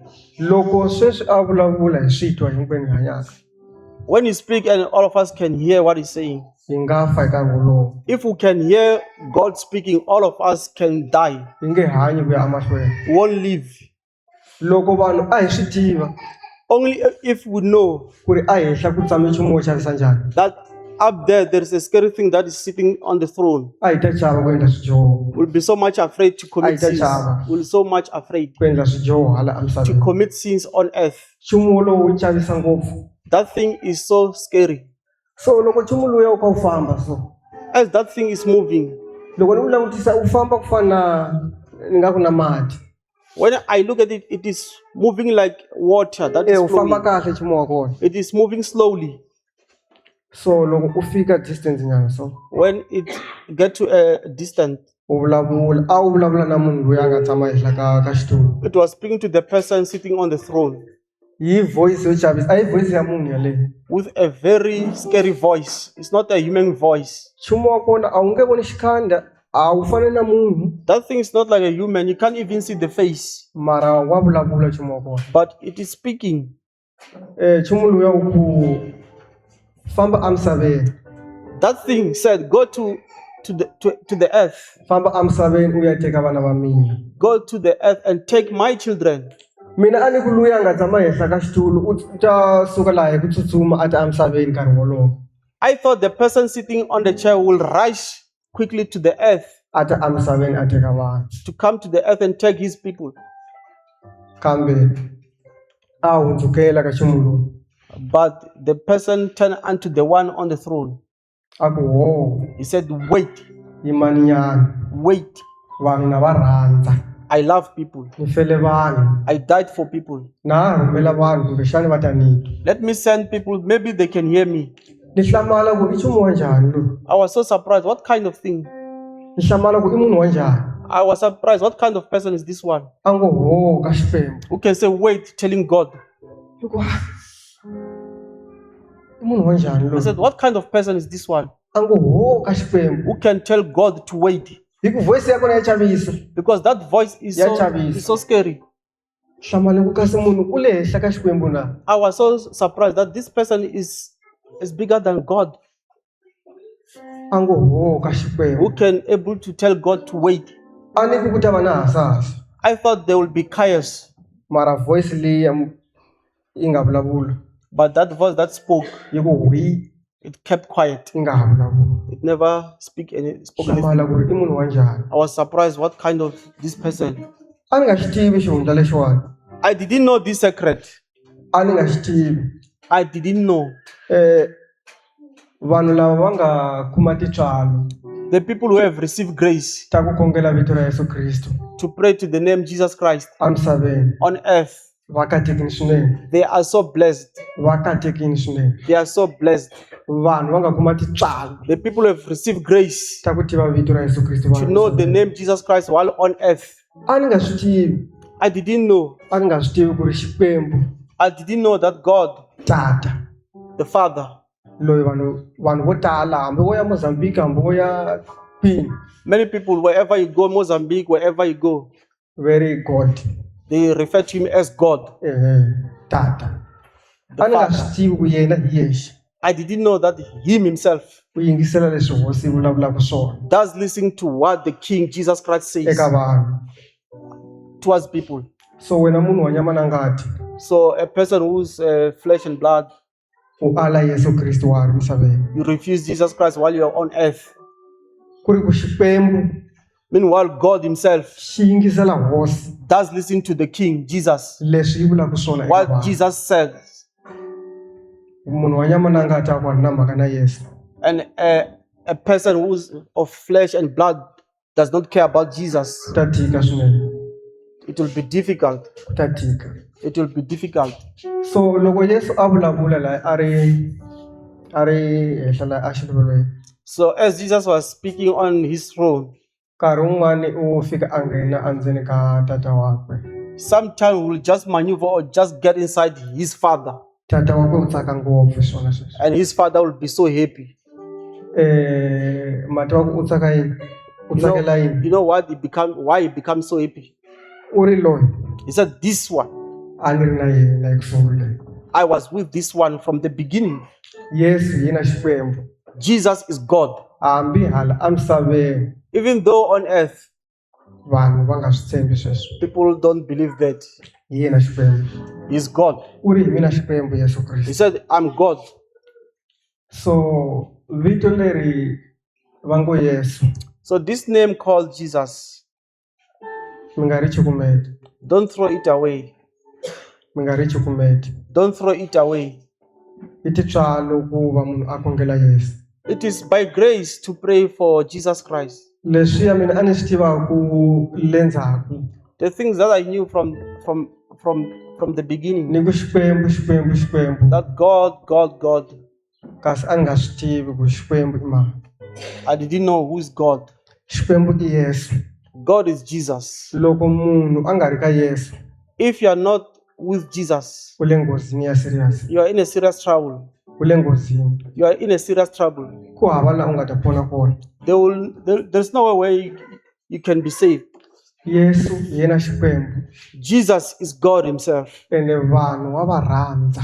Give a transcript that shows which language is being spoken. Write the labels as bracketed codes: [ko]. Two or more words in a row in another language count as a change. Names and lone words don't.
[ts] Loko sweswi a vulavula hi switwa hinkwenu hi hanyaka, [en] When you speak and all of us can hear what he's saying. [ts] hi nga fa hi nkarhi wolowo. [en] If we can hear God speaking, all of us can die. [ts] Hi nge hanyi ku ya emahlweni. [en] We won't live. [ts] Loko vanhu a hi swi tiva [en] Only if we know [ts] ku ri a henhla ku tshame nchumu wo chavisa njhani, [en] that up there is a scary thing that is sitting on the throne. [ts] a hi ta chava ku endla swidyoho, [en] We'll be so much afraid to commit [ts] Aita [en] sins. [ts] chava. [en] We'll be so much afraid [ts] ku endla swidyoho hala [en] to [ts] emisaveni. [en] commit sins on earth. [ts] Nchumu wolowo wu chavisa ngopfu. [en] That thing is so scary. [ts] So loko nchumu luya wu ka wu famba so, [en] As that thing is moving, [ts] loko ni wu langutisa wu famba ku fana ni nga ku na mati. [en] when I look at it, it is moving like water that is [ts] Wu famba [en] flowing. [ts] kahle nchumu wa kona. [en] It is moving slowly. [ts] So loko u fika distance nyana so [en] When it get to a distance, [ts] u vulavula na munhu loyi a nga tshama ehla ka xitulu. [en] it was speaking to the person sitting on the throne [ts] Hi voice yo chavisa, a hi voice ya munhu yaleyo. [en] with a very scary voice. It's not a human voice. [ts] Nchumu wa kona a wu nge voni xikhanda, a wu fani na munhu, [en] That thing is not like a human. You can't even see the face, [ts] mara wa vulavula nchumu wa kona. [en] but it is speaking. [ts] Nchumu luya wu ku famba emisaveni. [en] That thing said, go to the earth. [ts] Famba emisaveni u ya teka vana va mina. [en] Go to the earth and take my children. [ts] Mina a ni ku luya a nga tshama ehla ka xitulu u ta suka laha hi ku tsutsuma a ta emisaveni nkarhi wolowo. [en] I thought the person sitting on the chair will rush quickly to the earth [ts] A ta emisaveni a teka vana. [en] to come to the earth and take his people. [ts] Kambe a hundzukela ka ximulu. [en] But the person turned unto the one on the throne. [ts] A ku ho, [en] He said, wait, [ts] yimani nyana. [en] wait. [ts] Vanhu na va rhandza. [en] I love people. [ts] Ni fele vanhu. [en] I died for people. [ts] Na rhumela vanhu kumbexani va ta nitwa. [en] Let me send people. Maybe they can hear me. [ts] Ni hlamala ku i nchumu wa njhani lowu. [en] I was so surprised. What kind of thing? [ts] Ni hlamala ku i munhu wa njhani. [en] I was surprised. What kind of person is this one? [ts] A ngo ho ka Xikwembu. [en] Who can say wait, telling God? [ts] Ni ku i munhu wa njhani [en] I said, [ts] lowu. [en] what kind of person is this one? [ts] A ngo ho ka Xikwembu. [en] Who can tell God to wait? [ts] Hi ku voice ya kona ya chavisa. [en] Because that voice is [ts] Ya [en] so, [ts] chavisa. [en] is so scary. [ts] Hlamala ku kasi munhu u le henhla ka Xikwembu na. [en] I was so surprised that this person is bigger than God. [ts] A ngo ho ka [en] Who [ts] Xikwembu. [en] can able to tell God to wait? [ts] A ni ku ku ta va na hasahasa. [en] I thought there will be chaos. [ts] Mara voice leyi yi nga vulavula. [en] But that voice that spoke, [ts] Yi ku hwi [en] it kept quiet. [ts] yi nga ha vulavula. [en] It never spoke anything. [ts] Hlamala ku ri i munhu wa njhani. [en] I was surprised what kind of this person. [ts] A ni nga xi tivi xihundla lexiwani. [en] I didn't know this secret. [ts] A ni nga xi tivi. [en] I didn't know. [ts] Vanhu lava va nga kuma titswalo [en] The people who have received grace [ts] ta ku khongela vito ra Yesu Kristo [en] to pray to the name Jesus Christ [ts] emisaveni [en] on earth, [ts] va katekini swinene. [en] they are so blessed. [ts] Va katekini swinene. [en] They are so blessed. [ts] Vanhu va nga kuma titswalo [en] The people who have received grace [ts] ta ku tiva vito ra Yesu Kristo. [en] to know the name Jesus Christ while on earth. [ts] A ni nga swi tivi. [en] I didn't know. [ts] A ni nga swi tivi ku ri Xikwembu [en] I didn't know that God, [ts] Tata [en] the Father, [ts] loyi vanhu vo tala hambi vo ya Mozambique hambi vo ya kwini, [en] many people, wherever you go, Mozambique, wherever you go, very God, they refer to him as God, [ts] Tata. [en] the [ts] A ni nga [en] Father. [ts] swi tivi ku yena hi yexe [en] I didn't know that him himself [ts] u yingisela leswi hosi yi vulavulaka swona [en] does listen to what the King Jesus Christ says [ts] eka vanhu. [en] towards people. [ts] So wena munhu wa nyama na ngati [en] So a person who's flesh and blood, [ts] u ala Yesu Kristo wa ha ri misaveni. [en] you refuse Jesus Christ while you are on earth. [ts] Ku ri ku Xikwembu [en] Meanwhile, God himself [ts] xi yingisela hosi [en] does listen to the King Jesus, [ts] leswi yi vulaka swona eka [en] what [ts] vanhu. [en] Jesus says. [ts] Munhu wa nyama na ngati a ku ri na mhaka na Yesu. [en] And a person who's of flesh and blood does not care about Jesus. [ts] Ku ta tika swinene. [en] It will be difficult. [ts] Ku ta tika. [en] It will be difficult. [ts] So loko Yesu a vulavula la a ri henhla la a xiluvelweni. [en] So as Jesus was speaking on his throne, [ts] Nkarhi wun'wani u fika a nghena endzeni ka tata wakwe. [en] sometimes we'll just maneuver or just get inside his father, [ts] Tata wakwe u tsaka ngopfu hi swona sweswo. [en] and his father will be so happy. [ts] Mati wakwe u tsaka yini? U tsakela yini? [en] You know what? Why he becomes so happy? [ts] U ri loyi [en] He said, "This one, [ts] a ni ri na yena hi ku sunguleni. [en] I was with this one from the beginning. [ts] Yesu hi na Xikwembu. [en] Jesus is God. [ts] Hambi hala emisaveni [en] Even though on earth [ts] vanhu va nga swi tshembi sweswo. [en] people don't believe that [ts] Hi yena Xikwembu. [en] he's God. [ts] U ri hi mina Xikwembu Yesu [en] He [ts] Kristo. [en] said, I'm God." [ts] So vito leri va ngo Yesu [en] So this name called Jesus, [ts] mi nga ri cukumeta. [en] don't throw it away. [ts] Mi nga ri cukumeta. [en] Don't throw it away. [ts] I titswalo ku va munhu a khongela Yesu. [en] It is by grace to pray for Jesus Christ. [ts] Leswiya mina a ni swi tivaku le ndzhaku. [en] The things that I knew from the beginning, [ts] Ni ku Xikwembu [en] that God [ts] kasi a ni nga swi tivi ku Xikwembu i mani. [en] I didn't know who is God. [ts] Xikwembu i Yesu. [en] God is Jesus. [ts] Loko munhu a nga ri ka Yesu [en] If you are not with Jesus, [ts] u le nghozini ya serious, [en] you are in a serious trouble. [ts] u le nghozini. [en] You are in a serious trouble. [ts] Ku hava laha u nga ta pfuna kona. [en] There's no way you can be saved. [ts] Yesu hi yena Xikwembu [en] Jesus is God himself, [ts] ene vanhu wa va rhandza,